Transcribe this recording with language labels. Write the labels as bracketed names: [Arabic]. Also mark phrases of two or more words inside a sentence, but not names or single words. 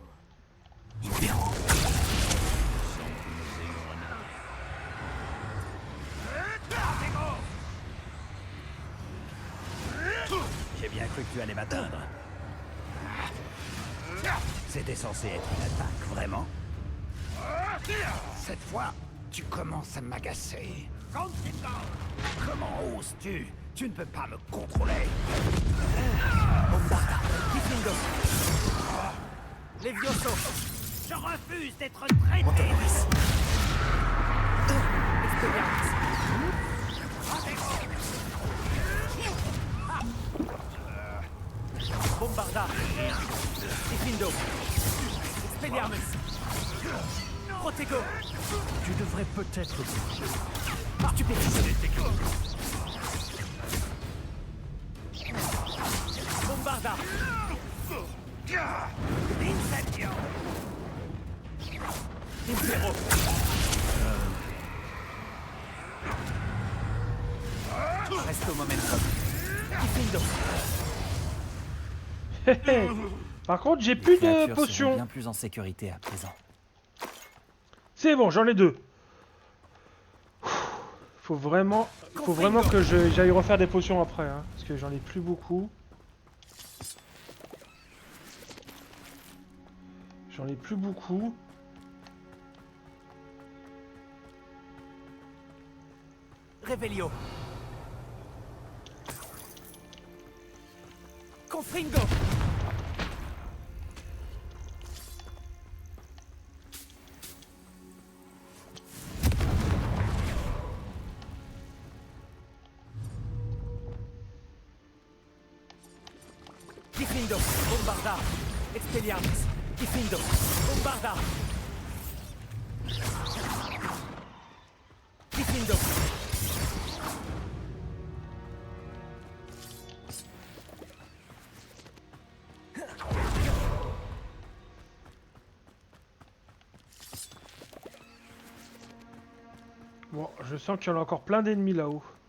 [French] J'ai bien cru que tu allais m'atteindre. C'était censé être une attaque, vraiment? Cette fois, tu commences à m'agacer. Comment oses-tu? Tu ne peux pas me contrôler. Bombarda. Diffindo. Levioso. Je refuse d'être traité. Montemoris. Bombarda. Diffindo. Expelliarmus. Protego. Tu devrais peut-être... Stupéfice. Bombarda. Incendio. Impero. Arresto momentum. Diffindo. Par contre, j'ai plus de Créatures seront potions. bien plus en sécurité à présent. C'est bon, j'en ai 2. Faut vraiment que j'aille refaire des potions après, hein, parce que j'en ai plus beaucoup. J'en ai plus beaucoup. Revelio. Confringo. Diffindo. Bombarda. Expelliarmus. Diffindo. Bombarda. Diffindo. Bon, je sens qu'il y en a encore plein d'ennemis là-haut.